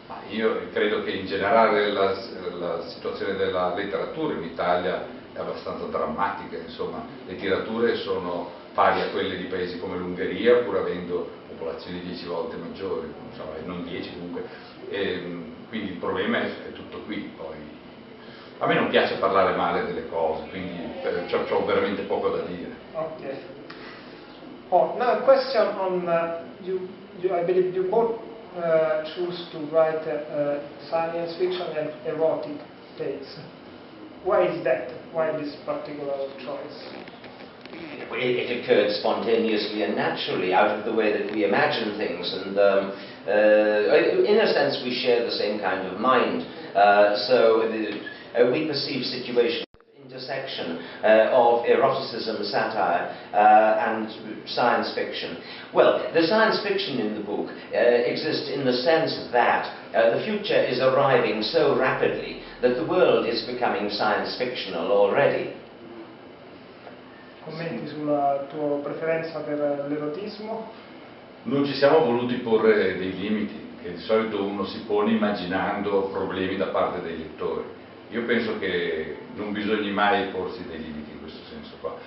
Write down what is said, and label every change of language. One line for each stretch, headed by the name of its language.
Italian: Io credo che in generale la situazione della letteratura in Italia è abbastanza drammatica, insomma, le tirature sono pari a quelle di paesi come l'Ungheria, pur avendo popolazioni 10 volte maggiori, non 10 comunque, quindi il problema è tutto qui. Poi a me non piace parlare male delle cose, quindi ho veramente poco da dire.
English: Okay. Oh, now a question on I believe you both choose to write science fiction and erotic tales. Why is that? Why this particular choice? It occurred spontaneously and naturally, out of the way that we imagine things, and in a sense we share the same kind of mind, so we perceive situations of intersection of eroticism, satire, and science fiction. Well, the science fiction in the book exists in the sense that the future is arriving so rapidly that the world is becoming science fictional already.
Italian: Commenti sulla tua preferenza per l'erotismo? Non ci siamo voluti porre dei limiti, che di solito uno si pone immaginando problemi da parte dei lettori. Io penso che non bisogni mai porsi dei limiti in questo senso qua.